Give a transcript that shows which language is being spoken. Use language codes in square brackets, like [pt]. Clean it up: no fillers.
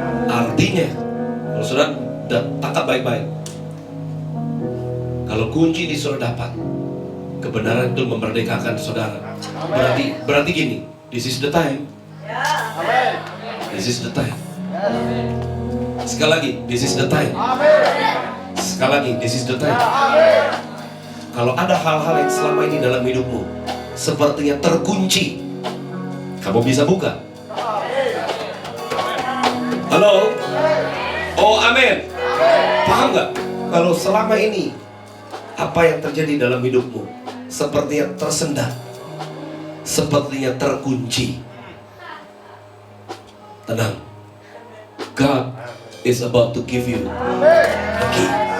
[id] Artinya, kalau sudah tangkap baik-baik, kalau kunci ini sudah dapat, kebenaran itu memerdekakan saudara. Berarti gini, [en] this is the time. This is the time. [id] Sekali lagi, [en] this is the time. Sekali lagi, this is the time. [id] Kalau ada hal-hal yang selama ini dalam hidupmu sepertinya terkunci, kamu bisa buka. Halo? Oh, amin. Paham gak? Kalau selama ini apa yang terjadi dalam hidupmu sepertinya tersendat, sepertinya terkunci, tenang. [en] God is about to give you a key.